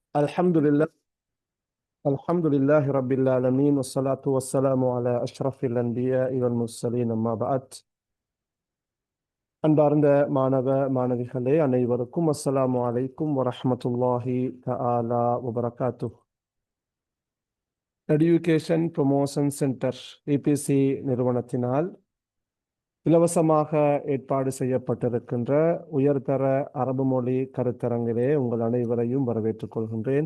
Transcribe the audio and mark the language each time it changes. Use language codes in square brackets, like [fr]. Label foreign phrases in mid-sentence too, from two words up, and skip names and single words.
[ar] الحمد لله الحمد لله رب العالمين والصلاة والسلام على أشرف الأنبياء والمرسلين أما بعد [ta] அன்பார்ந்த மாணவ மாணவிகளே அனைவருக்கும் [ar] السلام عليكم ورحمة الله تعالى وبركاته. [ta] எடுகேஷன் ப்ரொமோஷன் சென்டர் EPC நிறுவனத்தினால் இலவசமாக ஏற்பாடு செய்யப்பட்டிருக்கின்ற உயர்தர அரபு மொழி கருத்தரங்கிலே உங்கள் அனைவரையும் வரவேற்றுக் கொள்கின்றேன்.